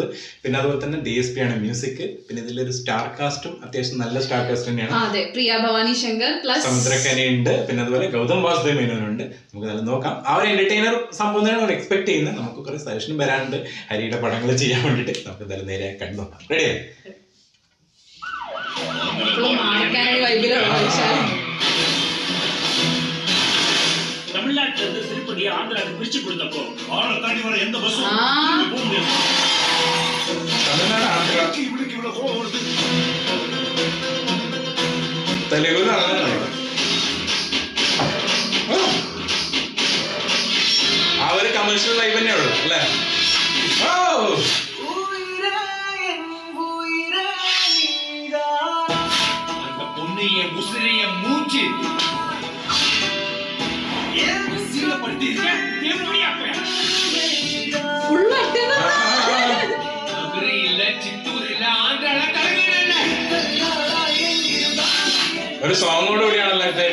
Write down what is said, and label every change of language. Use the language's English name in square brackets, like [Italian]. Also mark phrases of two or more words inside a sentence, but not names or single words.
[Malayalam] പിന്നെ അതുപോലെ തന്നെ DSP ആണ് മ്യൂസിക്. പിന്നെ ഇതിലൊരു [English] star castum [Malayalam] അത്യാവശ്യം നല്ല [English] star cast [Malayalam] തന്നെയാണ്. പ്രിയ ഭവാനി ശങ്കർ പ്ലസ് സമുദ്രക്കനിയുണ്ട്. പിന്നെ അതുപോലെ ഗൗതം വാസുദേവ് മേനോനുണ്ട്. നമുക്ക് നല്ല നോക്കാം. ആ ഒരു എന്റർടൈനർ സംഭവം തന്നെയാണ് എക്സ്പെക്ട് ചെയ്യുന്നത്. നമുക്ക് കുറെ സജഷൻ വരാനുണ്ട് ഹരിയുടെ പടങ്ങൾ ചെയ്യാൻ വേണ്ടിട്ട്. നമുക്ക് എന്തായാലും നേരെ കണ്ടു നോക്കാം. റെഡിയാ? [Tamil] தமிழ்நாட்டுல இருந்து திருப்பதியை ஆந்திராவுக்கு பிரிச்சு கொடுத்தப்போ ஆளை தாண்டி வர எந்த பஸ்ஸும் போக முடியாது. தமிழ்நாடு ஆந்திராக்கு இவனுக்கு இவ்வளவு கோவம் வருது. [Malayalam] தெலுங்குல അവര് [English] commercial life [Malayalam] തന്നെയുള്ളൂ അല്ലേ? [Tamil] உசிரிய மூச்சு [Malayalam] ഒരു സോങ്ങോട് കൂടിയാണല്ലോ.